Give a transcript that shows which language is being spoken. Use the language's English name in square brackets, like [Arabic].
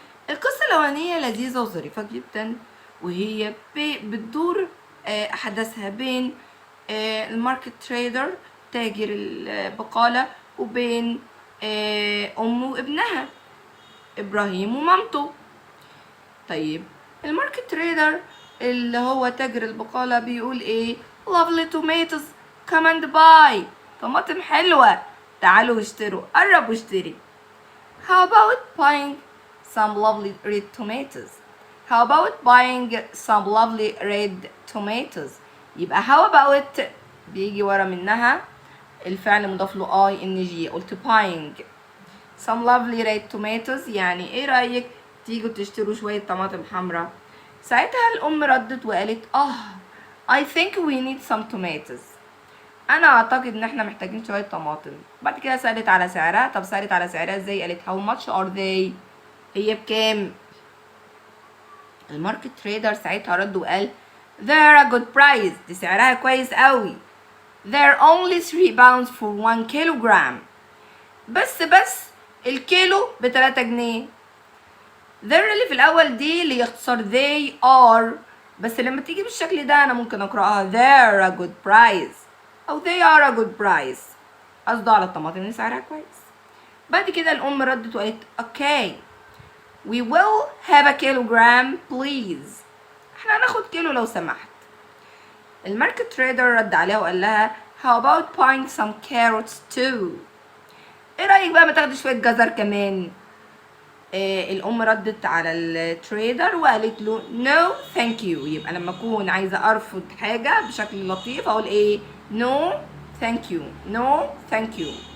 [Arabic] القصة الأولانية لذيذة وظريفة جدا، وهي بتدور أحداثها بين الماركت تريدر تاجر البقالة وبين أمه وابنها إبراهيم ومامته. طيب الماركت تريدر اللي هو تاجر البقالة بيقول ايه؟ [English] lovely tomatoes come and buy. [Arabic] طماطم حلوة، تعالوا اشتروا، قرب واشتري. [English] how about buying some lovely red tomatoes? how about buying some lovely red tomatoes؟ [Arabic] يبقى [English] how about [Arabic] بيجي ورا منها الفعل مضاف له ing، قلت [English] buying some lovely red tomatoes، [Arabic] يعني ايه رأيك تيجوا تشتروا شوية طماطم حمراء؟ ساعتها الأم ردت وقالت [English] I think we need some tomatoes. [Arabic] أنا أعتقد إن احنا محتاجين شوية طماطم. بعد كده سألت على سعرها. طب سألت على سعرها ازاي؟ قالت [English] how much are they؟ [Arabic] هي بكام؟ الماركت تريدر ساعتها رد وقال [English] they're a good price. [Arabic] دي سعرها كويس قوي. [English] they're only 3 pounds for 1 kilogram. [Arabic] بس الكيلو ب3 جنيه. [English] there [Arabic] اللي في الأول دي اللي يختصر [English] they are، [Arabic] بس لما تيجي بالشكل ده أنا ممكن أقرأها [English] they're a good price [Arabic] أو [English] they are a good price، [Arabic] قصده على الطماطم اللي سعرها كويس. بعد كده الأم ردت وقالت [English] okay we will have a kilogram please. [Arabic] احنا هناخد كيلو لو سمحت. الماركت تريدر رد عليها وقال لها [English] how about buying some carrots too؟ [Arabic] ايه رأيك بقى ما تاخدي شوية جزر كمان؟ الأم ردت على التريدر وقالت له [English] no thank you. [Arabic] يبقى لما أكون عايزة أرفض حاجة بشكل لطيف أقول إيه؟ [English] no thank you no thank you.